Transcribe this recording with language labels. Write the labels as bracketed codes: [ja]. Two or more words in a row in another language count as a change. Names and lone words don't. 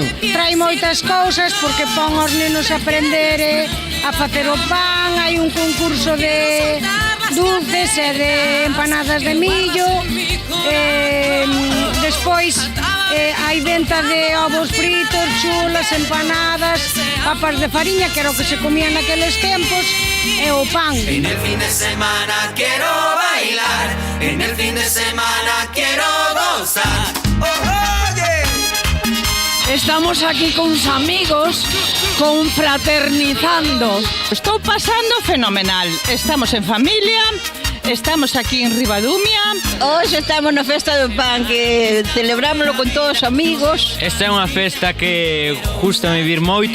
[gl] Trai moitas cousas porque pon aos nenos a aprender a facer o pan, hai un concurso de dulces e de empanadas de millo, despois hai venta de ovos fritos, chulas, empanadas, papas de fariña, que era o que se comía naqueles tempos, e o pan. [es] En el fin de semana quiero bailar, en el fin de semana quiero gozar. [gl] Estamos aquí con uns amigos, confraternizando. Estou pasando fenomenal. Estamos en familia, estamos aquí en Ribadumia. Hoxe estamos na Festa do Pan, que celebrámoslo con todos os amigos. Esta é unha festa que gusta vivir moito.